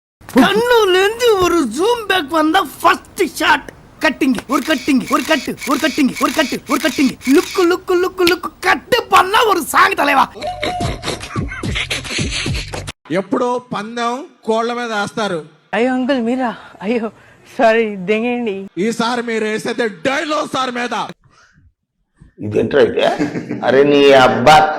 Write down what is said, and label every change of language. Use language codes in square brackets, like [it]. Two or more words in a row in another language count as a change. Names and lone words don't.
[ta] கண்ணுலேருந்து ஒரு [en] zoom back [ta] வந்தா [en] first shot cutting [ta] ஒரு கட்டிங் ஒரு கட்டு ஒரு கட்டிங் ஒரு கட்டு ஒரு கட்டிங் [en] look look look look [ta] கட்டு பண்ணா ஒரு సాంగ్ தலைவா. [te] ఎప్పుడో పందెం కోళ్ల మీద వేస్తారు. అయ్యో అంకుల్ మీరా? అయ్యో సారీ దెంగండి. ఈసారి మీరు వేసేది డైనోసార్ మీద. ఇదేంటైతే అరే నీ అబ్బా